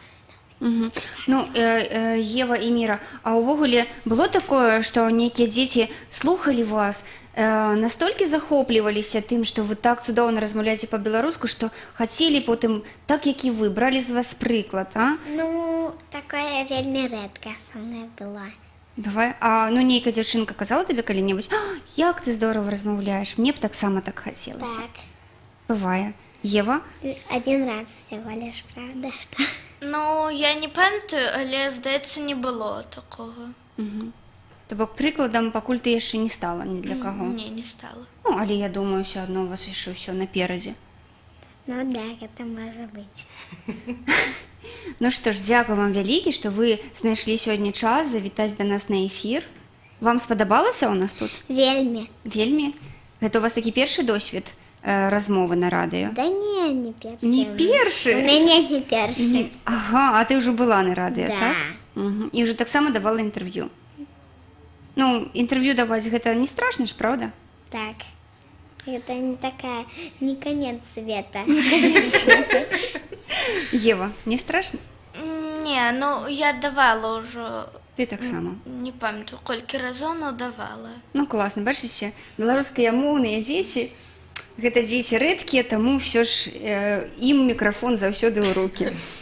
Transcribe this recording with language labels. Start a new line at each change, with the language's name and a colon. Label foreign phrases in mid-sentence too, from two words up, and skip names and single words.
Belarusian: Ну, Ева і Міра, а ўвогуле было такое, што нейкія дзеці слухалі вас, настолькі захопліваліся тым, што вы так цудоўна размаўляеце па-беларуску, што хацелі потым, так як і вы, бралі з вас прыклад, а? Ну, такое вельмі рэдка са мной было. Бывае? А нейкая дзяўчынка казала табе калі-небудзь: як ты здорава размаўляеш, мне б таксама так хацелася. Так. Бывае. Ева?
Russian: Один раз всего лишь, правда, что...
Belarusian: Ну, я не памятаю, але, здаецца, не было такого. То бок прыкладам пакуль ты яшчэ не стала ні для каго? Не стала. Ну, але я думаю, ўсё адно у вас яшчэ ўсё наперадзе.
Russian: Ну да, это может быть.
Belarusian: Ну што ж, дзякую вам вялікі, што вы знайшлі сёння час завітаць да нас на эфір. Вам спадабалася ў нас тут? Вельмі. Вельмі? Гэта у вас такі першы досвед размовы на радыё? Да не першы. Не першы? У мяне не першы. Ага, а ты ўжо была на радыё, Да. так? І ўжо таксама давала інтэрв'ю. Ну, інтэрв'ю даваць гэта не страшна ж, правда? Так.
Russian: Это не такая, не конец света.
Belarusian: Ева, не страшна? Не, ну я давала ўжо. Ты таксама. Не памятаю, колькі разоў, но давала. Ну, класна, бачыце, беларускамоўныя дзеці, гэта дзеці рэдкія, таму ўсё ж ім мікрафон заўсёды ў рукі.